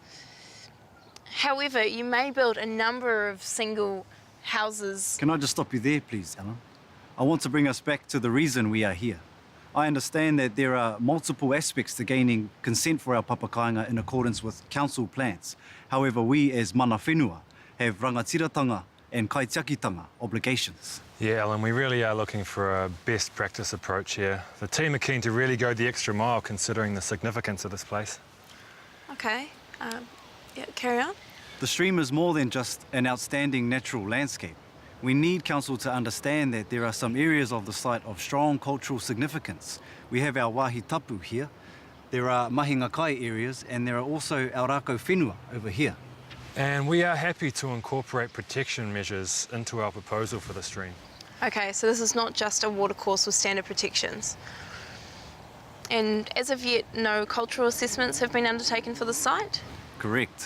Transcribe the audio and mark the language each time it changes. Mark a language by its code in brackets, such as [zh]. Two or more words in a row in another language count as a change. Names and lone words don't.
[en] However, you may build a number of single houses. Can I just stop you there, please, Ellen? I want to bring us back to the reason we are here. I understand that there are multiple aspects to gaining consent for our Papakainga in accordance with council plans. However, we as [mi] mana whenua [en] have rangatiratanga and Kaitiakitanga obligations. Yeah, Ellen, we really are looking for a best practice approach here. The team are keen to really go the extra mile considering the significance of this place. Okay, yeah, carry on. The stream is more than just an outstanding natural landscape. We need council to understand that there are some areas of the site of strong cultural significance. We have our [mi] wāhi tapu [en] here, there are [mi] mahinga kai [en] areas, and there are also our [mi] rākau whenua [en] over here. And we are happy to incorporate protection measures into our proposal for the stream. Okay, so this is not just a watercourse with standard protections. And as of yet, no cultural assessments have been undertaken for the site? Correct.